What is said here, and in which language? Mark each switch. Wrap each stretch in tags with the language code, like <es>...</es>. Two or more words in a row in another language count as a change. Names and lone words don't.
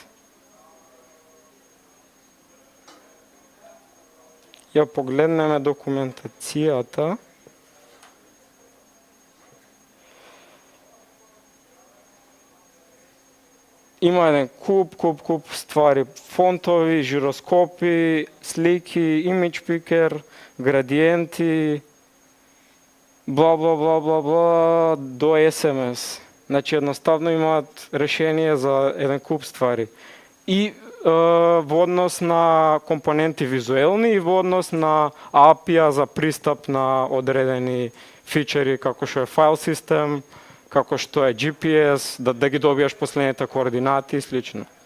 <mk>ја погледнеме документацијата, има еден куп ствари, фонтови, жироскопи, слики,</mk> <en>image picker,</en> <mk>градиенти, бла до SMS. Значи едноставно имаат решение за еден куп ствари. И во однос на компоненти визуелни и во однос на API за пристап на одредени фичери како што е файл систем, како што е GPS, да ги добиеш последните координати и слично.</mk>